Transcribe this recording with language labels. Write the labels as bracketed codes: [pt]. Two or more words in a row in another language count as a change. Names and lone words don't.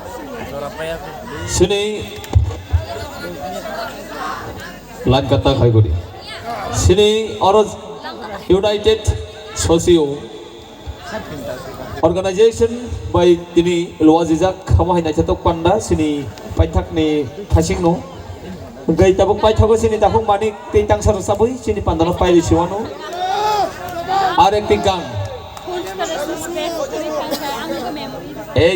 [trp] sini lan kata khai gori sini oros United Socio Organization by tini luazijak khamai na chatok panda sini paithak ni thasing no gai tabuk paithago sini tapung manik teitang sar sabui sini pandana pai siwano [bn] আর একটি গান এই